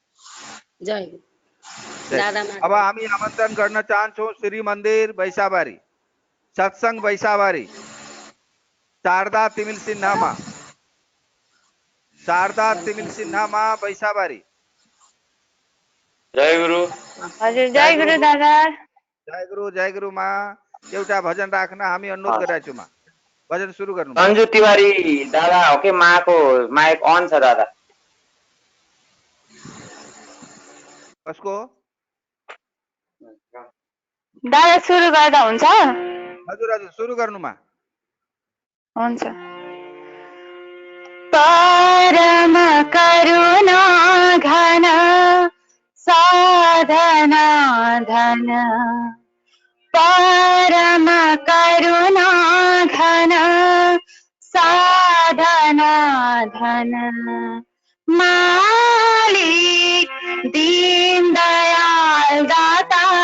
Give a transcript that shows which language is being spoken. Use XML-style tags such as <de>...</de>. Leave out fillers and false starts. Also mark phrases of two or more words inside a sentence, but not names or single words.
<ne>जय गुरु जय दादा गुरु। माँ, अब जय हामी आमन्त्रण गर्न चाहन्छौँ श्री मन्दिर बैसाबारी, सत्सङ्ग बैसाबारी, शारदा तिमिल सिन्हामा, शारदा तिमिल सिन्हामा बैसाबारी। जय गुरु। हजुर जय गुरु दादा। जय गुरु माँ। एउटा भजन राख्न हामी अनुरोध गरेका छौँ माँ। भजन सुरु गर्नु माँ। सञ्जु तिवारी दादा हो कि माको माइक अन छ दादा। कसको? दादा सुरु गर्दा हुन्छ? हजुर हजुर सुरु गर्नु माँ। हुन्छ।</ne> <hi>परम करुणा घन साधना धन, परम करुणा घन साधना धन, मालिक दीन दयाल दाता,</hi>